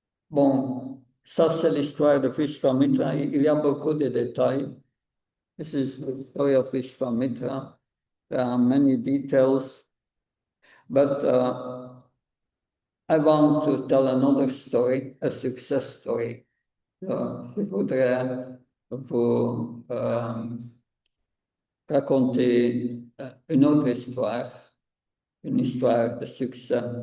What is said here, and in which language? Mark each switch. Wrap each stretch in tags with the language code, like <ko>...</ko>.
<fr>Bon, ça c'est l'histoire de Vishvamitra. Il y a beaucoup de détails.</fr> <en>This is the story of Vishvamitra. There are many details, but I want to tell another story, a success story.</en> <fr>Je voudrais vous raconter une autre histoire une histoire de succès.</fr>